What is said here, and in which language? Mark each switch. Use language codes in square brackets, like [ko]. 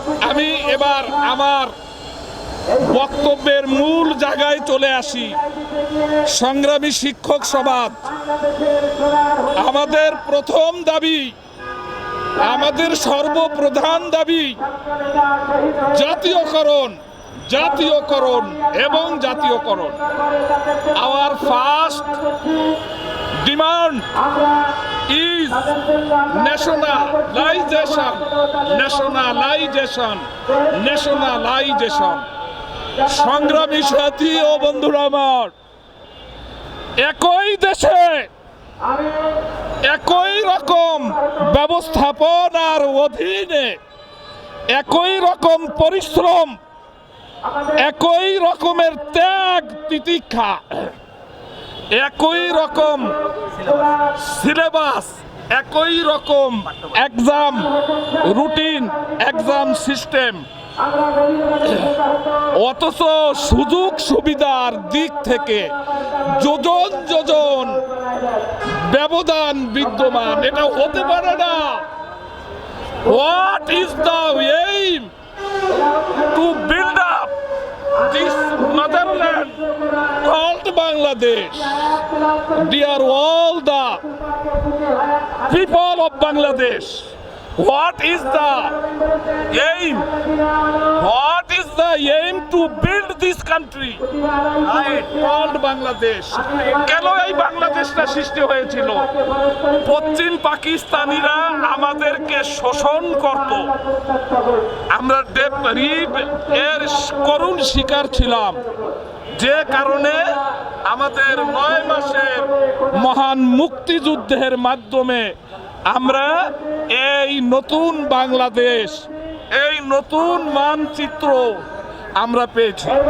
[bn] আমি এবার আমার বক্তব্যের মূল জায়গায় চলে আসি। সংগ্রামী শিক্ষক সমাজ, আমাদের প্রথম দাবি, আমাদের সর্বপ্রধান দাবি জাতীয়করণ, জাতীয়করণ এবং জাতীয়করণ। [en] Our first demand is nationalization, nationalization, nationalization. [bn] সংগ্রামী সাথী ও বন্ধুরা আমার, একই দেশে একই রকম ব্যবস্থাপনার অধীনে একই রকম পরিশ্রম, একই রকমের ত্যাগ তিতিক্ষা, একই রকম সিলেবাস, একই রকম এক্সাম রুটিন, এক্সাম সিস্টেম, অথচ সুযোগ সুবিধার দিক থেকে যোজন যোজন ব্যবধান বিদ্যমান। এটা হতে পারে না। [en] What is the aim to build up this motherland called Bangladesh? Dear all the people of Bangladesh, what is the aim? What is the aim to build this country called Bangladesh? [bn] কেন এই বাংলাদেশটা সৃষ্টি হয়েছিল? পশ্চিম পাকিস্তানিরা আমাদেরকে শোষণ করত, আমরা রিপ এর করুণ শিকার ছিলাম, যে কারণে আমাদের 9 মাসের মহান মুক্তিযুদ্ধের মাধ্যমে আমরা এই নতুন বাংলাদেশ, এই নতুন মানচিত্র আমরা পেয়েছি।